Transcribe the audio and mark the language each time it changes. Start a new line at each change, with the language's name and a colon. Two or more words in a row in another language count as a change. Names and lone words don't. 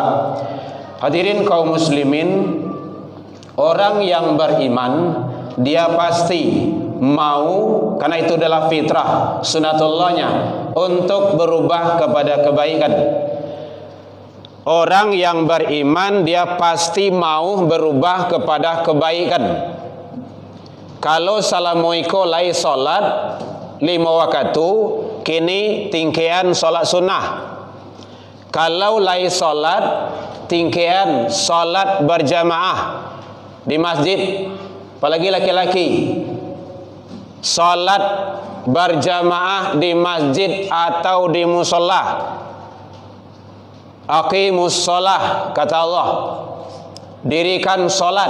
Indonesian: Hadirin kaum muslimin, orang yang beriman dia pasti mau, karena itu adalah fitrah sunatullahnya, untuk berubah kepada kebaikan. Orang yang beriman dia pasti mau berubah kepada kebaikan.
Minangkabau: Kalau salamuiko lai solat 5 waktu, kini tingkean solat sunnah. Kalau lai solat, tingkean solat berjamaah di masjid.
Indonesian: Apalagi laki-laki, solat berjamaah di masjid atau di musola.
Arabic: أقيموا الصلاة,
Indonesian: kata Allah, dirikan solat.